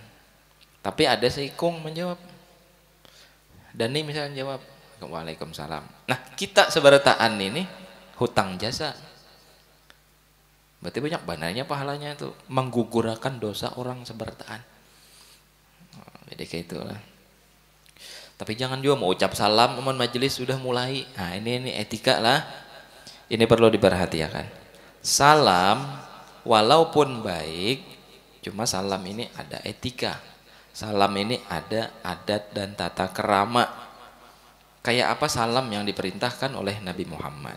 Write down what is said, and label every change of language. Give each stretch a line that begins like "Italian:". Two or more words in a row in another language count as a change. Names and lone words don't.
Banjar: Tapi ada seikung menjawab, Dani misalnya jawab waalaikumsalam. Nah kita sebarataan ini hutang jasa. Berarti banyak bananya pahalanya itu menggugurkan dosa orang seberataan. Jadi kayak itulah. Tapi jangan juga mau ucap salam aman majelis sudah mulai.
Indonesian: Nah ini etika lah. Ini perlu diperhatikan. Salam walaupun baik, cuma salam ini ada etika. Salam ini ada adat dan tata kerama. Kayak apa salam yang diperintahkan oleh Nabi Muhammad.